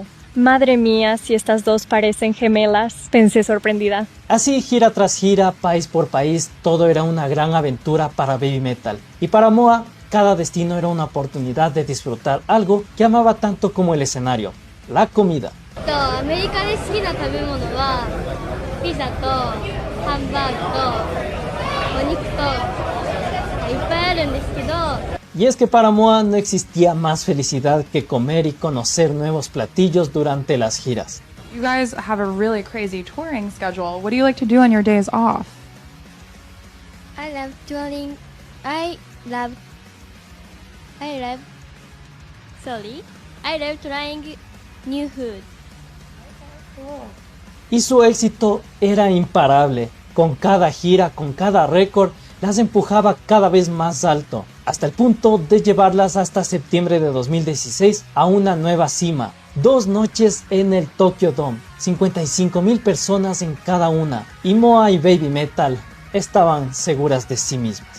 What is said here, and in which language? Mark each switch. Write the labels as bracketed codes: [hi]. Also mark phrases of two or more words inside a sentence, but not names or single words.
[es] Madre mía, si estas dos parecen gemelas, pensé sorprendida. Así, gira tras gira, país por país, todo era una gran aventura para Baby Metal. Y para Moa, cada destino era una oportunidad de disfrutar algo que amaba tanto como el escenario, la comida. [ja] アメリカで好きな食べ物はピザとハンバーグとお肉といっぱいあるんですけど [es] Y es que para Moa no existía más felicidad que comer y conocer nuevos platillos durante las giras. [en] You guys have a really crazy touring schedule. What do you like to do on your days off? I love touring. I love trying new food. [es] Y su éxito era imparable. Con cada gira, con cada récord, las empujaba cada vez más alto, hasta el punto de llevarlas hasta septiembre de 2016 a una nueva cima. 2 noches en el Tokyo Dome, 55,000 personas en cada una, y Moa y Baby Metal estaban seguras de sí mismas.